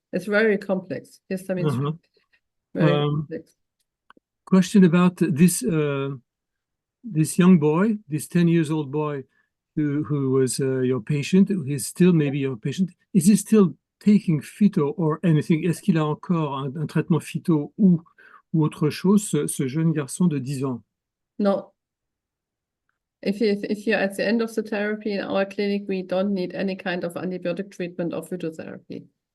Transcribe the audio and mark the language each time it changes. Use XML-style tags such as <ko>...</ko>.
<en>It's very complex. Histamine is very complex. Question about this young boy, this 10 years old boy who was your patient, who is still maybe your patient. Is he still taking phyto or anything?</en> <fr>Est-ce qu'il a encore un traitement phyto ou autre chose, ce jeune garçon de 10 ans?</fr> <en>No. If you're at the end of the therapy in our clinic, we don't need any kind of antibiotic treatment or phytotherapy.</en>